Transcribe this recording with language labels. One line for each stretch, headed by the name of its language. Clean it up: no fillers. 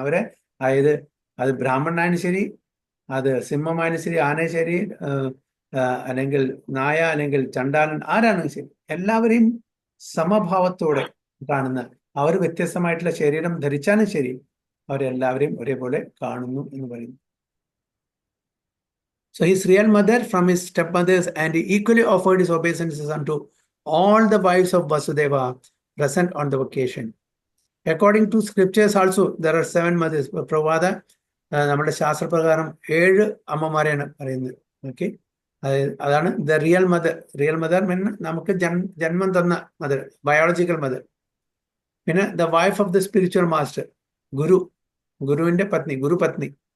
Malayalam: അവരെ അതായത് അത് ബ്രാഹ്മണനായാലും ശരി, അത് സിംഹമായാലും ശരി, ആനയും ശരി, അല്ലെങ്കിൽ നായ അല്ലെങ്കിൽ ചണ്ടാലൻ ആരാണെങ്കിലും ശരി, എല്ലാവരെയും സമഭാവത്തോടെ കാണുന്ന, അവർ വ്യത്യസ്തമായിട്ടുള്ള ശരീരം ധരിച്ചാലും ശരി, അവരെല്ലാവരെയും ഒരേപോലെ കാണുന്നു എന്ന് പറയുന്നു.
English: So his real mother from his stepmothers, and he equally offered his obeisances unto all the wives of Vasudeva present on the occasion. According to scriptures also, there are 7 mothers.
Malayalam: പ്രവാദ നമ്മുടെ ശാസ്ത്രപ്രകാരം 7 അമ്മമാരെയാണ് പറയുന്നത്. ഓക്കെ, അതാണ്
English: The real mother. Real mother mean
Malayalam: നമുക്ക് ജന്മം തന്ന mother, biological mother.
English: പിന്നെ the wife of the spiritual master,
Malayalam: ഗുരുവിന്റെ പത്നി, ഗുരുപത്നി.